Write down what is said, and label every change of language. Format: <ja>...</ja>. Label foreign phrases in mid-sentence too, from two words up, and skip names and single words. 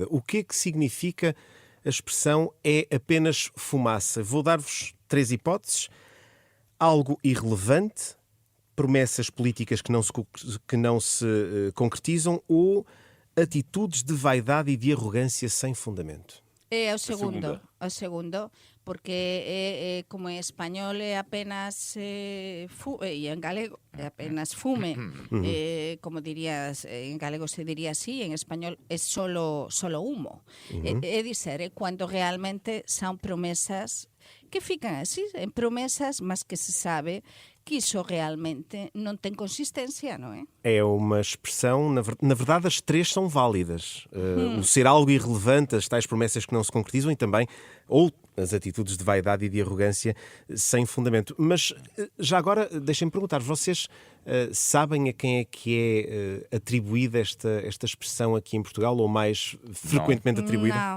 <pt>O que é que significa a expressão é apenas fumaça? Vou dar-vos 3 hipóteses. Algo irrelevante, promessas políticas que não se concretizam ou atitudes de vaidade e de arrogância sem fundamento.</pt> <gl>É o segundo, porque como en español é apenas e en galego é apenas fume, como dirías, en galego se diría así, en español é</gl> <es>solo humo.</es> <gl>É dizer, cuando realmente son promesas que fican así, en promesas, mas que se sabe que iso realmente non ten consistencia, non é?</gl> <pt>É uma expressão, na verdade as 3 são válidas. O ser algo irrelevante, as tais promessas que não se concretizam e também, ou as atitudes de vaidade e de arrogância sem fundamento. Mas já agora, deixem-me perguntar, vocês sabem a quem é que é atribuída esta expressão aqui em Portugal, ou mais frequentemente atribuída?</pt>